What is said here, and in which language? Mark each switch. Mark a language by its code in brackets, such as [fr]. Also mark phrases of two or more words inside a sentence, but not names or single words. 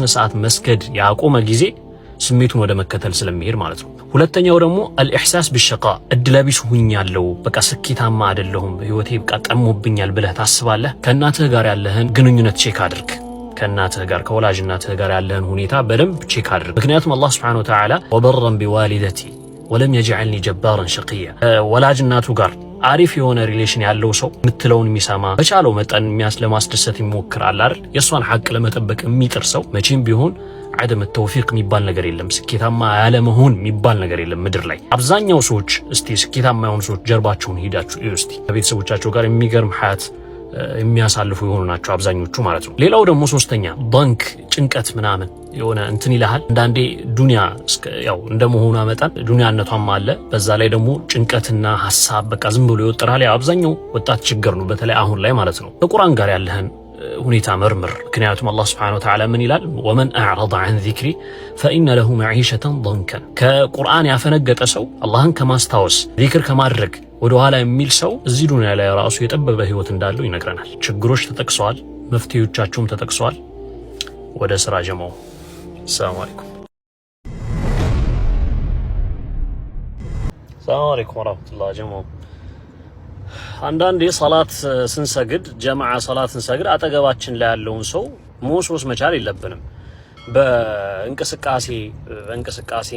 [am] ስርዓት መስገድ ያቆመ ጊዜ ስሜቱን ወደ መከተል ስለሚሄድ ማለት ነው። ሁለተኛው ደግሞ [ar] الإحساس بالشقاء [am] እድለቢስ ሁኛለሁ፣ በቃ ስኬታማ አይደለሁም፣ ህይወቴ በቃ ጠሞብኛል ብለህ ታስባለህ። ከእናትህ ጋር ያለህን ግንኙነት ቼክ አድርግ። ከእናትህ ጋር ከወላጅ እናትህ ጋር ያለህን ሁኔታ በደንብ ቼክ አድርግ። ምክንያቱም አላህ [ar] سبحانه وتعالى وبرا بوالدتي ولم يجعلني جبارا شقيا [am] ወላጅ እናቱ ጋር አሪፍ የሆነ ሪሌሽን ያለው ሰው ምትለውን የሚሰማ በቻለው መጠን ለማስደሰት ይሞክራል አይደል? የሷን ሐቅ ለመጠበቅ የሚጥር ሰው መቼም ቢሆን [ar] عدم التوفيق [am] የሚባል ነገር የለም። ስኬታማ ያለ መሆን የሚባል ነገር የለም ምድር ላይ። አብዛኛው ሰዎች እስቲ ስኬታማ የሆኑ ሰዎች ጀርባቸውን ሄዳችሁ እስቲ ከቤተሰቦቻቸው ጋር የሚገርም ሐያት የሚያሳልፉ የሆኑ ናቸው አብዛኞቹ ማለት ነው። ሌላው ደግሞ ሶስተኛ ባንክ ጭንቀት ምናምን የሆነ እንትን ይልሃል። አንዳንዴ ዱንያ ያው እንደመሆኗ መጠን ዱንያነቷም አለ። በዛ ላይ ደግሞ ጭንቀትና ሐሳብ በቃ ዝም ብሎ ይወጥራል። ያው አብዛኛው ወጣት ችግር ነው በተለይ አሁን ላይ ማለት ነው። ከቁርአን ጋር ያለህን ሁኔታ መርምር። ምክንያቱም አላህ [ar] سبحانه وتعالى [am] ምን ይላል? [ar] ومن أعرض عن ذكري فإن له معيشة ضنكا [am] ከቁርአን ያፈነገጠ ሰው አላህን ከማስታወስ ዚክር ከማድረግ ወደ ኋላ የሚል ሰው እዚህ ዱንያ ላይ ራሱ የጠበበ ህይወት እንዳለው ይነግረናል። ችግሮች ተጠቅሰዋል፣ መፍትሄዎቻቸውም ተጠቅሰዋል። ወደ ስራ ጀማው። [ar] سلام عليكم [am] ወራህመቱላሂ ጀማው። አንዳንዴ ሰላት ስንሰግድ ጀማዓ ሰላት ስንሰግድ አጠገባችን ላይ ያለውን ሰው መወስወስ መቻል የለብንም። በእንቅስቃሴም